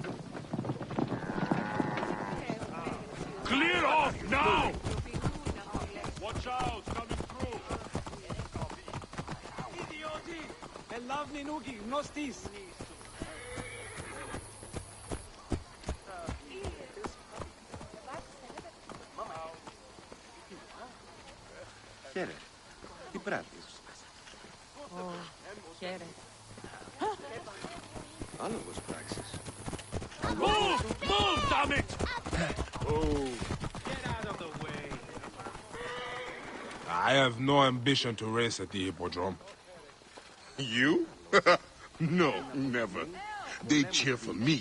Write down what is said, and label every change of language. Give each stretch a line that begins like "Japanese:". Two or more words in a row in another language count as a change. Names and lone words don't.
English: Clear off now! Watch out, coming through! Idioti! Elavni nugi, nostis!
Greek: Χαίρε. Τι πράττεις? Χαίρε. Άλογος πράξεις.
English: Move! Move, damn it! Oh. Get out of the way. I have no ambition to race at the hippodrome. You? No, never. They cheer for me.